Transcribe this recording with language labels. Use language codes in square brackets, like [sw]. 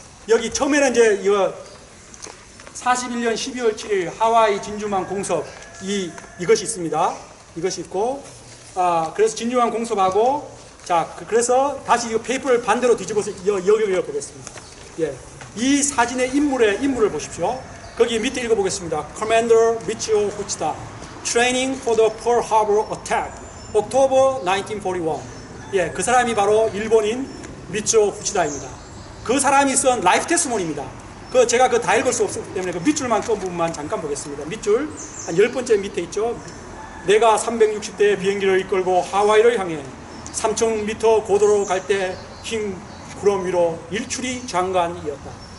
[ko] 여기 처음에는 이제 이거 41년 12월 7일 하와이 진주만 공섭 이것이 있습니다. 이것이 있고, 그래서 진주만 공섭하고, 자 그래서 다시 이 페이퍼를 반대로 뒤집어서 여기 보겠습니다. 예, 이 사진의 인물을 보십시오. 거기 밑에 읽어보겠습니다. [en] Commander 미치오 후치다, Training for the Pearl Harbor Attack, October 1941. [ko] 예, 그 사람이 바로 일본인 미치오 후치다입니다. 그 사람이 쓴 라이프 테스모니입니다. 제가 다 읽을 수 없기 때문에 그 밑줄만 끈 부분만 잠깐 보겠습니다. 밑줄 한 10번째 밑에 있죠. 내가 360대의 비행기를 이끌고 하와이를 향해 3,000m 고도로 갈 때 흰 구름 위로 일출이 장관이었다.